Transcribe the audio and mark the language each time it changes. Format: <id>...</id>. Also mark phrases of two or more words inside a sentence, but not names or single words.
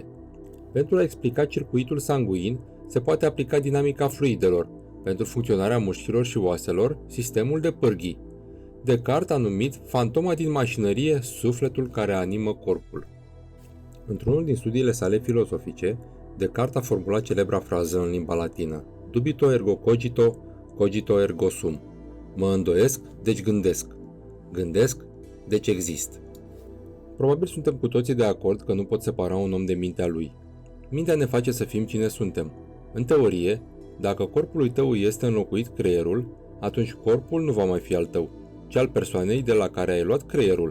<ro>Pentru a explica circuitul sanguin, se poate aplica dinamica fluidelor, pentru funcționarea mușchilor și oaselor, sistemul de pârghii. Descartes a numit fantoma din mașinărie sufletul care animă corpul. Într-unul din studiile sale filozofice, Descartes a formulat celebra frază în limba latină:</ro> <la>Dubito ergo cogito, cogito ergo sum.</la> <ro>Mă îndoiesc, deci gândesc. Gândesc, deci exist. Probabil suntem cu toții de acord că nu pot separa un om de mintea lui. Mintea ne face să fim cine suntem. În teorie, dacă corpului tău este înlocuit creierul, atunci corpul nu va mai fi al tău, ci al persoanei de la care ai luat creierul.</ro>